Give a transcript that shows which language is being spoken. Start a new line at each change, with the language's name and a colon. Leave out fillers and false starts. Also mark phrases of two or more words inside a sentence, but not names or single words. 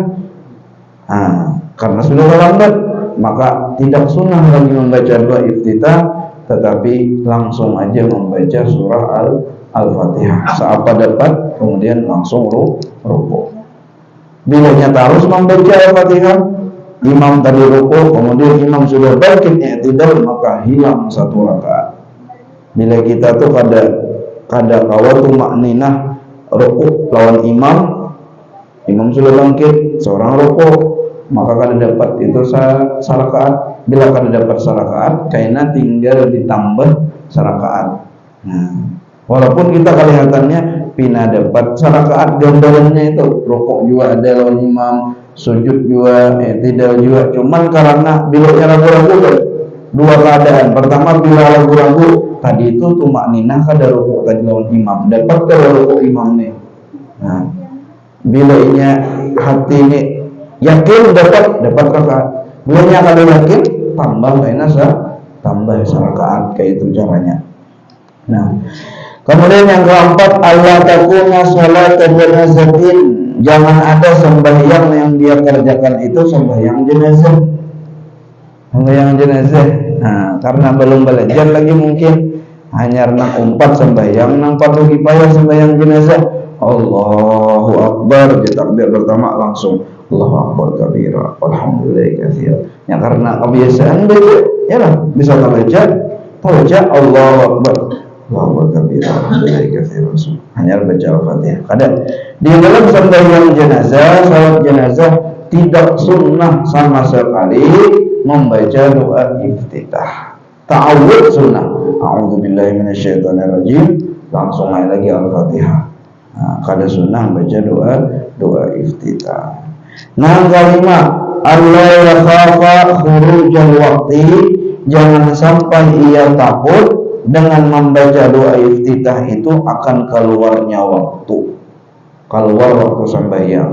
Indonesian: Nah, karena sudah terlambat, maka tidak sunnah lagi membaca doa iftitah, tetapi langsung aja membaca surah al-Fatihah.
Banjar: Seapa dapat, kemudian langsung rukuk.
Indonesian: Bila nyata harus membaca al-Fatihah, imam tadi rukuk, kemudian imam sudah bangkit i'tidal, maka hilang 1 rakaat.
Banjar: Bila kita tuh kada kawal tumakninah rukuk lawan imam sudah bangkit, seorang rukuk, maka kada dapat itu sarakaat. Bila kada dapat sarakaat, karena tinggal ditambah sarakaat. Nah, walaupun kita kelihatannya pina dapat sarakaat,
Indonesian: gambarannya itu rukuk juga ada lawan imam, sujud juga, tidak juga. Cuman karena bilanya ragu-ragu kan, 2 keadaan.
Banjar: Pertama, bila ragu-ragu tadi itu tumakninah kada rukuk tadi lawan imam, dapat kada rukuk imam nih. Nah, bila inya hati ini yakin dapat rakaat, bilanya kada yakin tambah tambah rakaat, kayak itu caranya.
Indonesian: Nah, kemudian yang keempat,
Arabic: ألا تكون صلاة جنازة.
Indonesian: Jangan ada sembahyang yang dia kerjakan itu sembahyang jenazah.
Banjar: Nah, karena belum belajar lagi mungkin hanya umpat sembahyang nang fardu kifayah sembahyang jenazah.
Arabic: الله أكبر,
Indonesian: di takbir pertama langsung
Arabic: الله أكبر كبيرا، الحمد لله كثيرا.
Indonesian: Ya karena kebiasaan baca, ya lah bisa baca
Arabic: الله أكبر، الله أكبر كبيرا، الحمد لله كثيرا.
Indonesian: Hanya baca Al-Fatihah. Ada di dalam sembahyang jenazah, salat jenazah tidak sunnah sama sekali membaca doa iftitah. Ta'awudz sunnah.
Arabic: أعوذ بالله من الشيطان الرجيم,
Indonesian: langsung lagi Al-Fatihah.
Banjar: Nah, kada sunnah baca doa iftitah.
Indonesian: Nah, kelima,
Arabic: ألا يخاف خروج الوقت,
Indonesian: jangan sampai ia takut dengan membaca doa iftitah itu akan keluar waktu sembahyang.